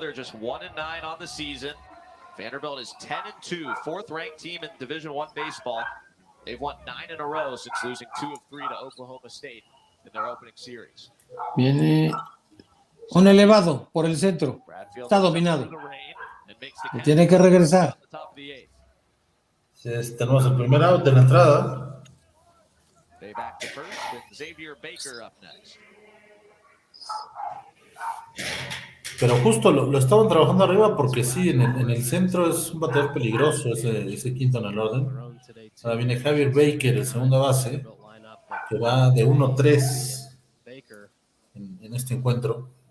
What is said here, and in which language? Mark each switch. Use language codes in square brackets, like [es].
[en] They're just 1-9 on the season. Vanderbilt is 10-2, fourth-ranked team in Division I baseball. They've won 9 in a row since losing 2 of 3 to Oklahoma State in their opening series. [es] Viene un elevado por el centro. Está dominado. Tiene que regresar. Tenemos el primer out de la entrada. [en] They back to first with Xavier Baker up next. [es] Pero justo lo estaban trabajando arriba porque sí, en el centro es un bateador peligroso ese quinto en el orden. Ahora viene Javier Baker, el segunda base, que va de 1-3 en este encuentro.